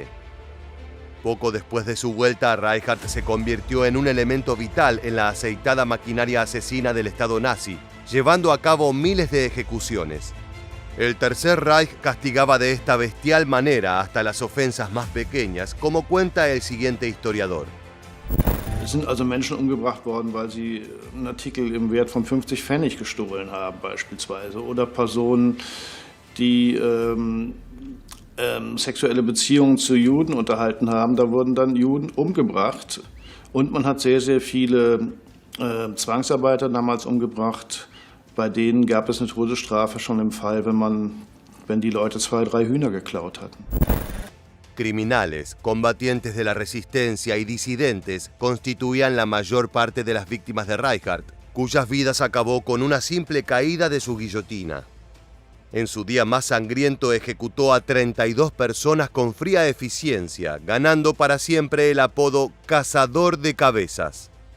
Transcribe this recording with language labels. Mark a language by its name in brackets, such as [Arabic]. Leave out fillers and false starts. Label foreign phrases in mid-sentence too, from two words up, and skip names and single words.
[Spanish] Poco después de su vuelta, Reichardt se convirtió en un elemento vital en la aceitada maquinaria asesina del Estado nazi, llevando a cabo miles de ejecuciones. El Tercer Reich castigaba de esta bestial manera hasta las ofensas más pequeñas, como cuenta el siguiente historiador. [German] Es sind also Menschen umgebracht worden, weil sie einen Artikel im Wert von 50 Pfennig gestohlen haben beispielsweise. Oder Personen, die sexuelle Beziehungen zu Juden unterhalten haben. Da wurden dann Juden umgebracht. Und man hat sehr, sehr viele Zwangsarbeiter damals umgebracht. Bei denen gab es eine Todesstrafe schon im Fall, wenn die Leute 2, 3 Hühner geklaut hatten. [Spanish] Criminales, combatientes de la resistencia y disidentes constituían la mayor parte de las víctimas de Reichardt, cuyas vidas acabó con una simple caída de su guillotina. En su día más sangriento ejecutó a 32 personas con fría eficiencia, ganando para siempre el apodo Cazador de Cabezas.